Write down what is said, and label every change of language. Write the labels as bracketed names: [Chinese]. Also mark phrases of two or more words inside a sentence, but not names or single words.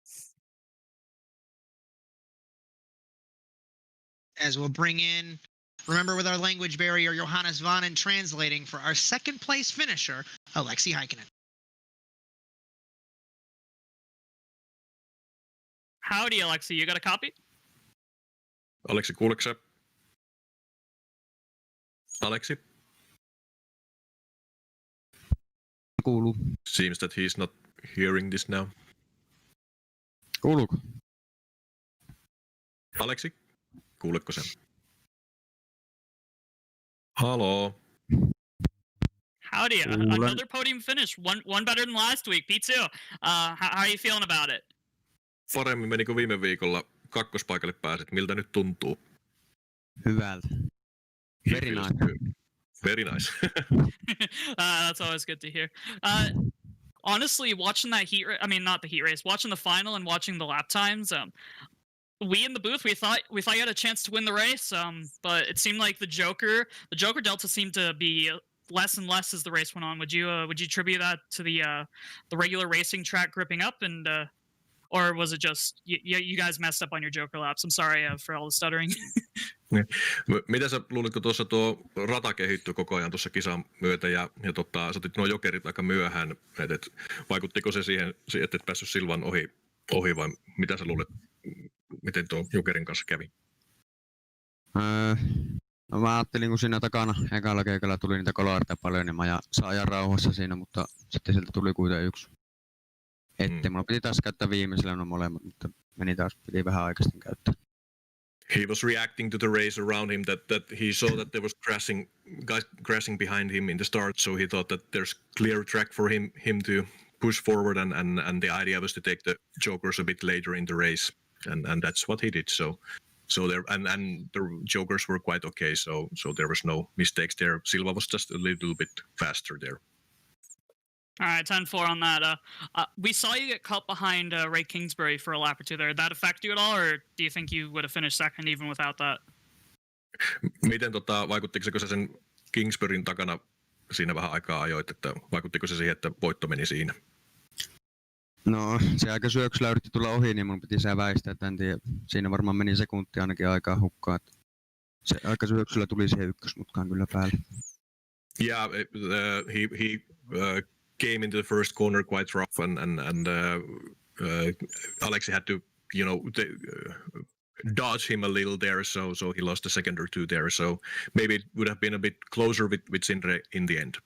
[English] As we'll bring in, remember with our language barrier, Johannes Vanen translating for our second place finisher, Alexei Heikkinen. Howdy, Alexei. You got a copy? [Finnish] Alexei, kuuleeko sä? Alexei? Kuuluu. [English] Seems that he's not hearing this now. [Finnish] Kuuluuko? Alexei, kuuletko sen? Haloo. [English] Howdy. Another podium finish. One better than last week. P2. How are you feeling about it? [Finnish] Paremmin meni kuin viime viikolla. Kakkospaikalle pääsit. Miltä nyt tuntuu? Hyvältä. [English] Very nice. Very nice. That's always good to hear. Honestly, watching that not the heat race, watching the final and watching the lap times, we in the booth, we thought you had a chance to win the race, but it seemed like the Joker Delta seemed to be less and less as the race went on. Would you attribute that to the regular racing track gripping up, and or was it just you guys messed up on your Joker laps? I'm sorry for all the stuttering. [Finnish] Mitä sä luulit, kun tuossa tuo rata kehittyi koko ajan tuossa kisan myötä ja sä otit nuo jokerit aika myöhään, et vaikuttiko se siihen, että et päässyt Silvan ohi vai mitä sä luulet, miten tuo jokerin kanssa kävi? No mä ajattelin, kun siinä takana ekalla keikalla tuli niitä koloarteja paljon, niin mä saan ajan rauhassa siinä, mutta sitten sieltä tuli kuitenkin yksi. Mulla piti taas käyttää viimeisellä no molemmat, mutta piti vähän aikaisesti käyttää. [English] He was reacting to the race around him that he saw that there was guys crashing behind him in the start, so he thought that there's clear track for him to push forward and the idea was to take the jokers a bit later in the race and that's what he did. So there and the jokers were quite okay, so there was no mistakes there. Silva was just a little bit faster there. All right, 10-4 on that. We saw you get cut behind Ray Kingsbury for a lap or two there. Did that affect you at all, or do you think you would have finished second even without that? [Finnish] Miten vaikuttiko se sen Kingsburyn takana siinä vähän aikaa ajoit, että vaikuttiko se siihen, että voitto meni siinä? No, se aika syöksyllä yritti tulla ohi, niin mun piti se väistää, että en tiedä. Siinä varmaan meni sekunti ainakin aikaa hukkaan. Se aika syöksyllä tuli siihen ykkösmutkaan kyllä päälle. [English] Yeah, he came into the first corner quite rough and Alexi had to, dodge him a little there, so he lost a second or two there. So maybe it would have been a bit closer with Sindre in the end.